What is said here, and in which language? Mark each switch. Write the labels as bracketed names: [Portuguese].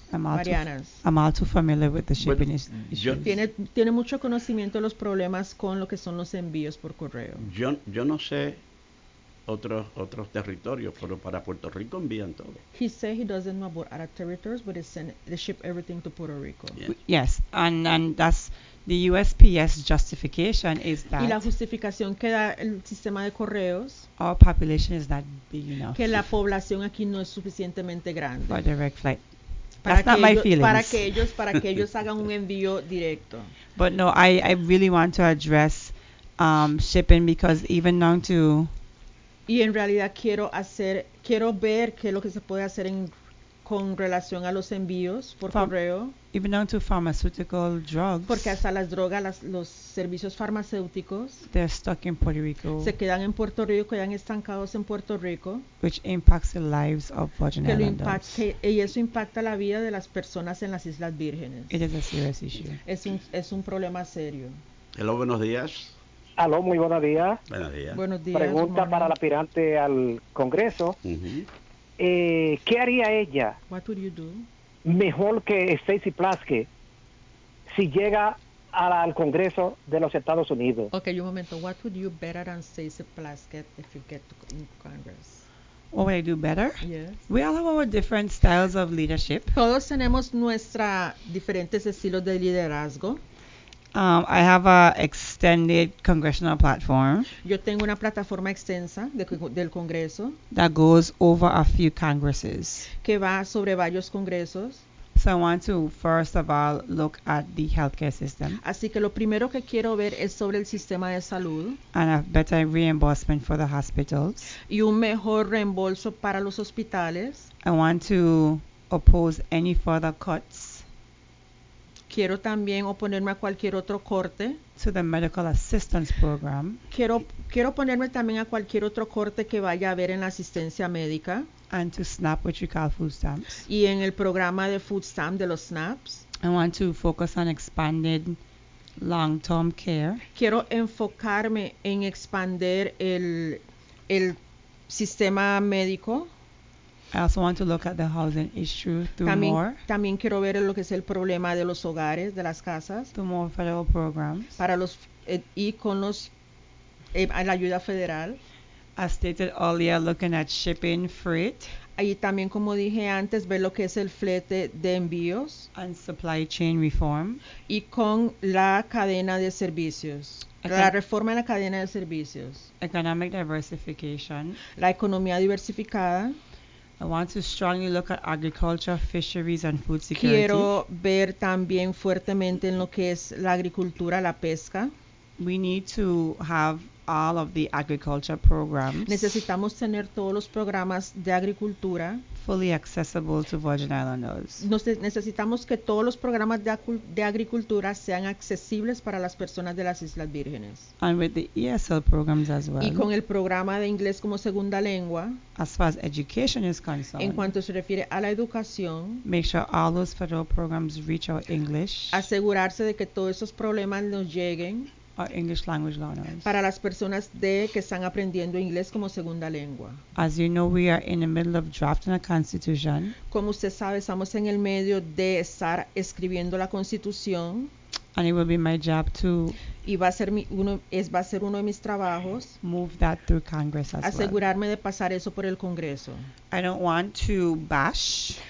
[English] I'm all too familiar with the shipping issues. [Spanish] Tiene mucho conocimiento de los problemas con lo que son los envíos por correo. Yo no sé otros territorios, pero para Puerto Rico envían todo. [English] He said he doesn't know about other territories, but they ship everything to Puerto Rico. Yeah. Yes, and that's the USPS justification is that. [Spanish] Y la justificación que da el sistema de correos. [English] Our population is not big enough. [Spanish] Que la población aquí no es suficientemente grande. [English] For direct flight. [Spanish] Para que ellos hagan un envío directo. [English] But no, I really want to address shipping because even now to. [Spanish] Y en realidad quiero ver qué es lo que se puede hacer con relación a los envíos por correo. [English] Even down to pharmaceutical drugs. [Spanish] Porque hasta las drogas, los servicios farmacéuticos. [English] They're stuck in Puerto Rico. [Spanish] Se quedan en Puerto Rico, quedan estancados en Puerto Rico. [English] Which impacts the lives of Virgin Islands. [Spanish] Y eso impacta la vida de las personas en las Islas Vírgenes. [English] It is a serious issue. [Spanish] Es un problema serio. [English] Hello, [Spanish] buenos días. Aló, muy buenos días. Buenos días. Buenos días. Pregunta para la aspirante al Congreso. Uh-huh. ¿Qué haría ella? [English] What would you do? [Spanish] Mejor que Stacy Plaske si llega al Congreso de los Estados Unidos. Okay, un momento. [English] What would you better than Stacy Plaske if you get to Congress? What would I do better? Yes. We all have our different styles of leadership. [Spanish] Todos tenemos nuestra diferentes estilos de liderazgo. [English] I have a extended congressional platform. [Spanish] Yo tengo una plataforma extensa del Congreso. [English] That goes over a few congresses. [Spanish] Que va sobre varios congresos. [English] So I want to first of all look at the healthcare system. [Spanish] Así que lo primero que quiero ver es sobre el sistema de salud. [English] And a better reimbursement for the hospitals. [Spanish] Y un mejor reembolso para los hospitales. [English] I want to oppose any further cuts. [Spanish] Quiero también oponerme a cualquier otro corte. [English] To the medical assistance program. [Spanish] Quiero oponerme también a cualquier otro corte que vaya a haber en la asistencia médica. [English] And to SNAP, which we call food stamps. [Spanish] Y en el programa de [English] food stamp [Spanish] de los SNAPs. [English] I want to focus on expanded long-term care. [Spanish] Quiero enfocarme en expandir el sistema médico. [English] I also want to look at the housing issue through more. [Spanish] También quiero ver lo que es el problema de los hogares, de las casas. [English] Through more federal programs. [Spanish] Para los y con los la ayuda federal. [English] As stated earlier, looking at shipping freight. [Spanish] Ahí también, como dije antes, ver lo que es el flete de envíos. [English] And supply chain reform. [Spanish] Y con la cadena de servicios. La reforma en la cadena de servicios. [English] Economic diversification. [Spanish] La economía diversificada. [English] I want to strongly look at agriculture, fisheries, and food security. [Spanish] Quiero ver también fuertemente en lo que es la agricultura, la pesca. [English] We need to have all of the agriculture programs. [Spanish] Necesitamos tener todos los programas de agricultura. [English] Fully accessible to Virgin Islanders. [Spanish] Necesitamos que todos los programas de agricultura sean accesibles para las personas de las Islas Vírgenes. [English] And with the ESL programs as well. [Spanish] Y con el programa de inglés como segunda lengua. [English] As far as education is concerned. [Spanish] En cuanto se refiere a la educación. [English] Make sure all those federal programs reach our English. [Spanish] Asegurarse de que todos esos problemas nos lleguen. [English] Our English language learners. [Spanish] Para las personas que están aprendiendo inglés como segunda lengua. [English] As you know, we are in the middle of drafting a constitution. [Spanish] Como usted sabe, estamos en el medio de estar escribiendo la constitución. [English] And it will be my job to. [Spanish] Y va a ser uno de mis trabajos. [English] Move that through Congress as [Spanish] asegurarme [English] well. [Spanish] De pasar eso por el Congreso. [English] I don't want to bash.